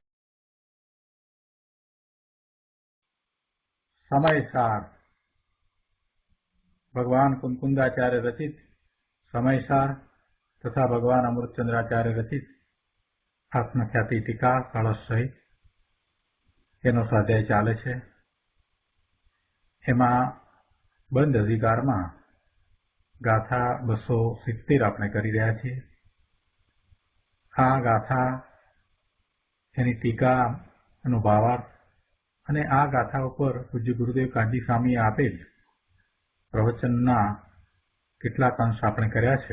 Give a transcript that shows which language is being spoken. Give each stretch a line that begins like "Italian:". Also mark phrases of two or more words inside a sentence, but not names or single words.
Gujarati: સમયસાર ભગવાન કુંકુંદાચાર્ય રચિત સમયસાર તથા ભગવાન અમૃતચંદ્રાચાર્ય રચિત આત્મખ્યાતિ ટીકા કલશ સહિત એનો સ્વાધ્યાય ચાલે છે। એમાં બંધ અધિકારમાં ગાથા 270 આપણે કરી રહ્યા છીએ। આ ગાથા એની ટીકા એનો ભાવાર્થ અને આ ગાથા ઉપર પૂજ્ય ગુરુદેવ કાંજી સ્વામીએ આપેલ પ્રવચનના કેટલાક અંશ આપણે કર્યા છે।